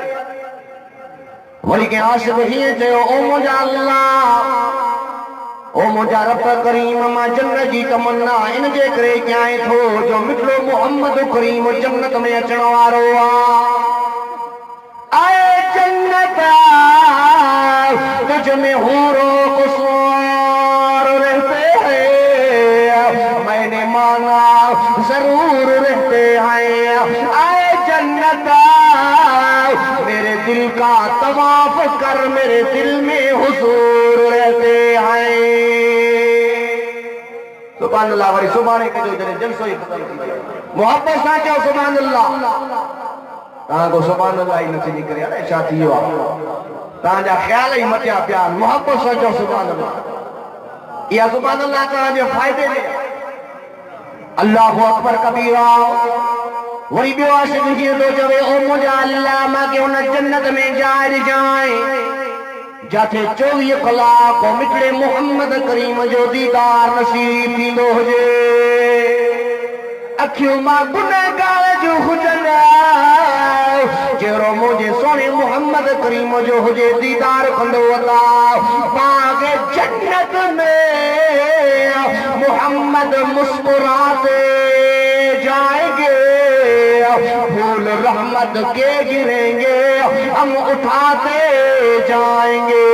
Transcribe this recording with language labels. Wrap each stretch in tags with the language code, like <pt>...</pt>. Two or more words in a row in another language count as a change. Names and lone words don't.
<sd>वरी कंहिं आशिक़ हीअं चयो, ओ मुंहिंजा अल्लाह, ओ मुंहिंजा रब करीम, मां जन्नत जी तमन्ना इन जे करे कयां थो जो मिठड़ो मोहम्मद करीम जन्नत में अचण वारो आहे।</sd> <ur>جنت تجھ میں حورو قصوار رہتے ہیں، میں نے مانگا ضرور رہتے ہیں. اے جنت میرے دل کا طواف کر، میرے دل میں حضور رہتے ہیں.</ur> <ar>سبحان الله.</ar> <sd>वरी सुभाणे कजो जॾहिं जलसो ई ख़तम थी वयो, मोहब्बत सां चओ</sd> <ar>سبحان الله.</ar> <sd>तव्हांखो</sd> <ar>سبحان الله</ar> <sd>ई नथी निकिरे, अड़े छा थी वियो आहे, तव्हांजा ख़्याल ई मटिया पिया। मोहब्बत सां चओ</sd> <ar>سبحان الله.</ar> <sd>इहा</sd> <ar>سبحان الله</ar> <sd>तव्हांजे फ़ाइदे में।</sd> <ar>الله أكبر كبيرا.</ar> <sd>वरी ॿियो आशिक़ हीअं थो चवे, ओ मुंहिंजा अल्लाह मूंखे हुन जन्नत में जाइ ॾिजांइ जाते 24 कलाक मिठड़े मोहम्मद करीम जो दीदार नसीब थींदो हुजे। अखियूं मां गुनहगार जूं हुजनि, जहिड़ो मुंहिंजे सोने मोहम्मद करीम जो हुजे दीदार कंदो अल्लाह।</sd> <ur>باغ جنت میں محمد مسکراتے جائیں گے، پھول رحمت کے گریں گے، ہم اٹھاتے جائیں گے.</ur>